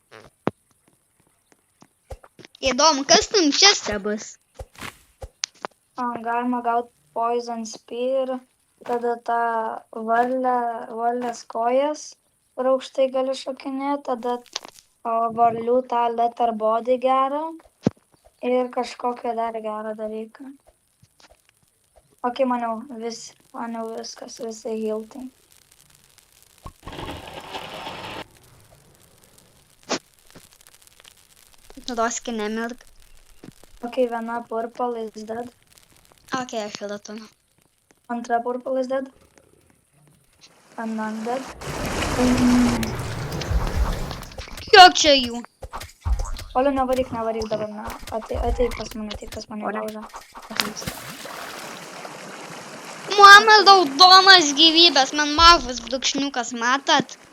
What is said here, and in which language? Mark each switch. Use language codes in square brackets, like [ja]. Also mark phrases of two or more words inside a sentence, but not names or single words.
[lt] Įdomu, kas tam čia bus? Galima gauti [en] poison spear, [lt] tada tą varlės kojas, kur aukštai gali šokinėti, tada varlių tą [en] letter body [lt] gerą ir kažkokią dar gerą dalyką. Ok, maniau viskas, visi hiltai. Roski nemirk. [en] Ok, viena purple is dead. [lt] Ok, aš jau turiu. [en] Antra purple is dead. And I'm dead. [lt] Kiek čia jų? Oliu, nevaryk dabar, na. Ateik pas mane Ore. laužą. Mano raudonas gyvybės, man mažas brūkšniukas, matot?